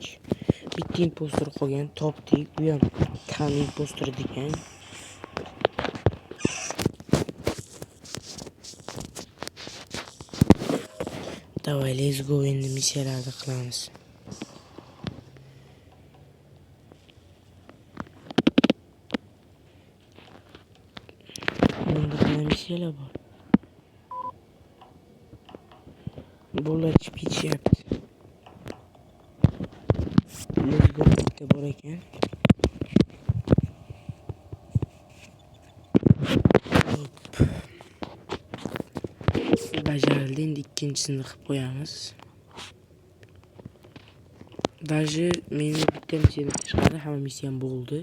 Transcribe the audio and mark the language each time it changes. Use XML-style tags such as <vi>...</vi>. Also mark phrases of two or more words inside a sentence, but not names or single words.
<uz>Bitta impostor qolgan, topdik. Bu ham tan impostor ekan. Davay,</uz> <en>let's go,</en> <uz>endi mishalarni qilamiz. Bunda qanday mishalar bor? Bular chiqib ketishyapti.</uz> <en>Let's go</en> <uz>bitta bor ekan. Bajarildi, endi ikkinchisini qilib qo'yamiz. Даже meni bitta mishadan tashqari hamma misya ham bo'ldi.</uz>